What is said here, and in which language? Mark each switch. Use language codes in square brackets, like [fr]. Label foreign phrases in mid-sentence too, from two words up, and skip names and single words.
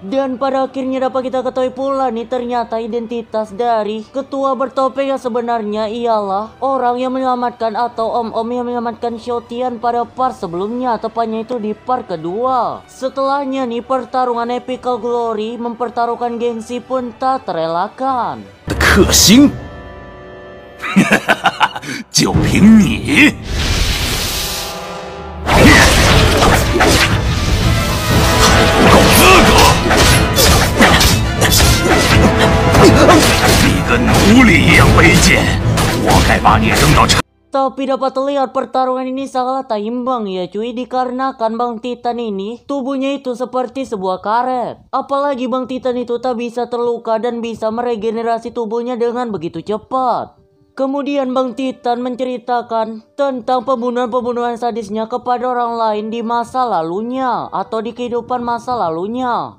[id] Dan pada akhirnya dapat kita ketahui pula nih ternyata identitas dari ketua bertopeng yang sebenarnya ialah orang yang menyelamatkan atau om-om yang menyelamatkan Xiaotian pada part sebelumnya, tepatnya itu di part kedua. Setelahnya nih pertarungan Epical Glory mempertaruhkan gengsi pun tak terelakkan. [zh] 克星，就凭你！还不够资格！你跟奴隶一样卑贱，我该把你扔到城。 [id] Tapi dapat terlihat pertarungan ini sangat tak imbang ya cuy, dikarenakan Bang Titan ini tubuhnya itu seperti sebuah karet. Apalagi Bang Titan itu tak bisa terluka dan bisa meregenerasi tubuhnya dengan begitu cepat. Kemudian Bang Titan menceritakan tentang pembunuhan-pembunuhan sadisnya kepada orang lain di masa lalunya atau di kehidupan masa lalunya.